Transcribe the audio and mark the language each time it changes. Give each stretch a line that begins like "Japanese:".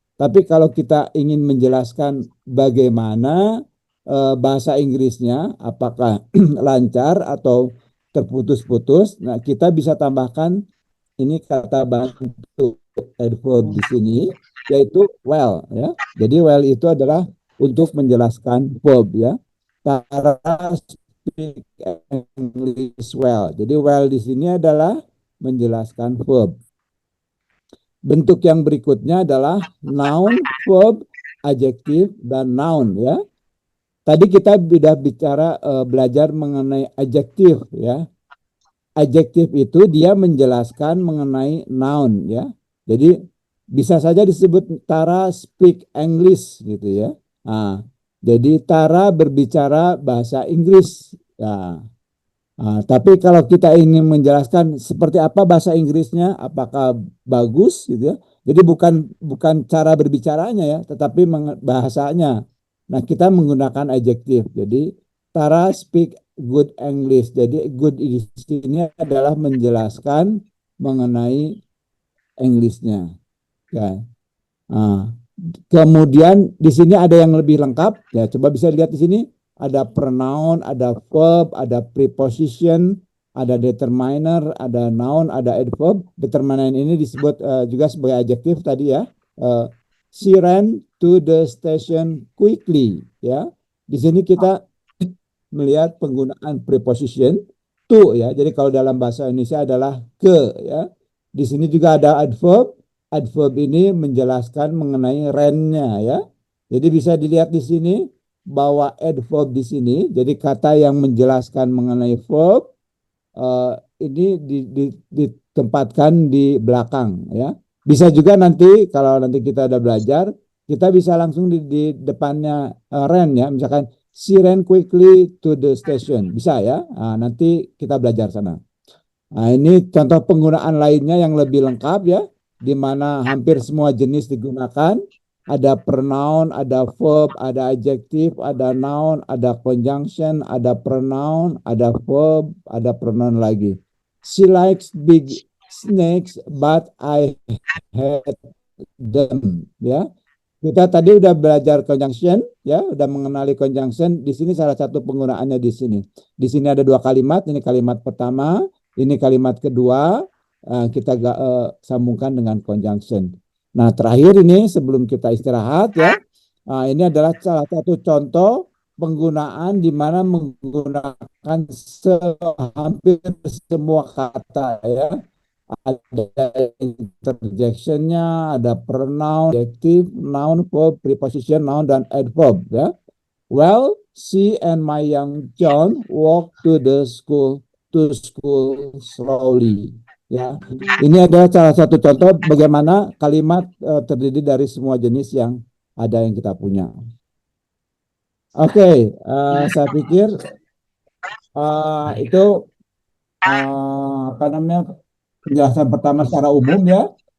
Indonesian: Tapi kalau kita ingin menjelaskan bagaimana bahasa Inggrisnya, apakah lancar atau terputus-putus, nah kita bisa tambahkan ini kata bantu adverb di sini, yaitu well, ya. Jadi well itu adalah untuk menjelaskan verb, ya.
English: Tara speak English well.
Indonesian: Jadi well di sini adalah menjelaskan verb. Bentuk yang berikutnya adalah noun, verb, adjective, dan noun, ya. Tadi kita sudah belajar mengenai adjective, ya. Adjective itu dia menjelaskan mengenai noun, ya. Jadi bisa saja disebut
English: Tara speak English
Indonesian: gitu, ya. Nah, jadi Tara berbicara bahasa Inggris. Ya. Nah, tapi kalau kita ingin menjelaskan seperti apa bahasa Inggrisnya, apakah bagus gitu, ya. Jadi bukan cara berbicaranya, ya, tetapi bahasanya. Nah, kita menggunakan adjektif. Jadi
English: Tara speak good English.
Indonesian: Jadi good di sini adalah menjelaskan mengenai Englishnya. Ya. Nah, kemudian di sini ada yang lebih lengkap. Ya, coba bisa lihat di sini ada pronoun, ada verb, ada preposition, ada determiner, ada noun, ada adverb. Determiner ini disebut juga sebagai adjektif tadi, ya.
English: She ran to the station quickly, ya.
Indonesian: Di sini kita melihat penggunaan preposition to, ya. Jadi kalau dalam bahasa Indonesia adalah ke, ya. Di sini juga ada adverb. Adverb ini menjelaskan mengenai ran-nya, ya. Jadi bisa dilihat di sini bahwa adverb di sini, jadi kata yang menjelaskan mengenai verb ini ditempatkan di belakang, ya. Bisa juga nanti kalau nanti kita udah belajar, kita bisa langsung di depannya ran, ya. Misalkan
English: she ran quickly to the station,
Indonesian: bisa, ya. Nah, nanti kita belajar sana. Nah, ini contoh penggunaan lainnya yang lebih lengkap, ya, di mana hampir semua jenis digunakan. Ada pronoun, ada verb, ada adjective, ada noun, ada conjunction, ada pronoun, ada verb, ada pronoun lagi.
English: She likes big snakes, but I hate them, ya.
Indonesian: Kita tadi udah belajar conjunction, ya, udah mengenali conjunction. Di sini salah satu penggunaannya di sini. Di sini ada dua kalimat. Ini kalimat pertama, ini kalimat kedua. Kita sambungkan dengan conjunction. Nah, terakhir ini sebelum kita istirahat, ya. Ini adalah salah satu contoh penggunaan di mana menggunakan hampir semua kata, ya. Ada interjectionnya, ada pronoun, adjective, noun, verb, preposition, noun, dan adverb, ya.
English: Well, she and my young John walk to school slowly, ya.
Indonesian: Ini adalah salah satu contoh bagaimana kalimat terdiri dari semua jenis yang ada yang kita punya. Oke, saya pikir itu apa namanya, penjelasan pertama secara umum, ya.